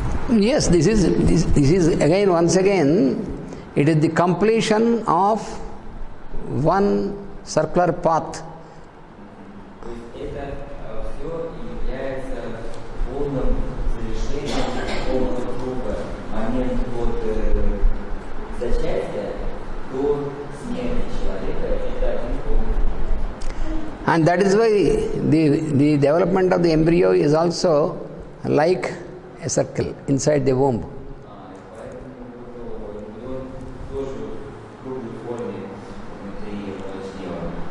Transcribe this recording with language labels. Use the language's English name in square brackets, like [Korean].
[English] Yes, this is again once again, it is the completion of one circular path. [Russian] Это все является полным завершением полного круга. Момент от зачатия до смерти человека – это один полный круг. [English] And that is why the development of the embryo is also like a circle inside the womb. [Russian] Поэтому эмбрион тоже в круглой форме внутри чрева.